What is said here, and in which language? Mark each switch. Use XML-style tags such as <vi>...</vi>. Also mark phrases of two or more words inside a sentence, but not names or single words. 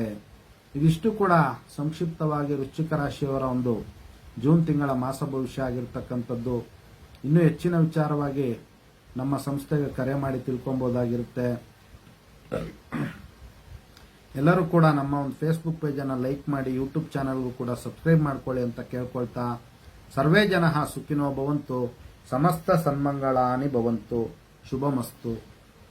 <kn>ಇದಿಷ್ಟು ಕೂಡ ಸಂಕ್ಷಿಪ್ತವಾಗಿ ವೃಶ್ಚಿಕ ರಾಶಿಯವರ ಒಂದು ಜೂನ್ ತಿಂಗಳ ಮಾಸ ಭವಿಷ್ಯ ಆಗಿರ್ತಕ್ಕಂಥದ್ದು. ಇನ್ನೂ ಹೆಚ್ಚಿನ ವಿಚಾರವಾಗಿ ನಮ್ಮ ಸಂಸ್ಥೆಗೆ ಕರೆ ಮಾಡಿ ತಿಳ್ಕೊಬಹುದಾಗಿರುತ್ತೆ. ಎಲ್ಲರೂ ಕೂಡ ನಮ್ಮ ಒಂದು ಫೇಸ್ಬುಕ್ ಪೇಜನ್ನು ಲೈಕ್ ಮಾಡಿ, ಯೂಟ್ಯೂಬ್ ಚಾನಲ್ಗೂ ಕೂಡ ಸಬ್ಸ್ಕ್ರೈಬ್ ಮಾಡ್ಕೊಳ್ಳಿ ಅಂತ ಕೇಳ್ಕೊಳ್ತಾ,</kn> <sa>ಸರ್ವೇ ಜನಃ ಸುಖಿನೋ ಭವಂತು, ಸಮಸ್ತ ಸನ್ಮಂಗಳಾನಿ ಭವಂತು, ಶುಭಮಸ್ತು.</sa>